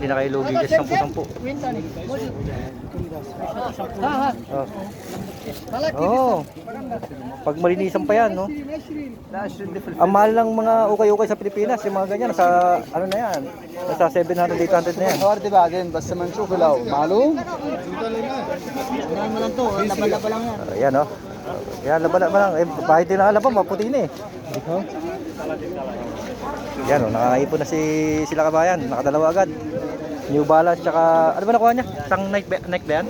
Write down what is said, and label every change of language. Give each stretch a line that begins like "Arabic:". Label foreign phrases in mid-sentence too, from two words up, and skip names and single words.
Filipino: Hindi na kayo lugi kasi 10. Oh. Pag malinisan pa yan, no? Ang mahal ng mga ukay-ukay sa Pilipinas, yung mga ganyan, nasa, ano na yan? Nasa 700, 800 na yan.
Arabic: دي بعدين بس ما نشوف الاول معلوم
Filipino: Unahin mo lang to. Laban-laban lang yan. Ayan, no? Yan, laban-laban lang. Kahit din nakalaban, maputi na eh. Yan, no? Nakakaipon na sila kabayan. Nakadalawa agad. New Balance, tsaka, ano ba nakuha niya? Isang Nike ba yan?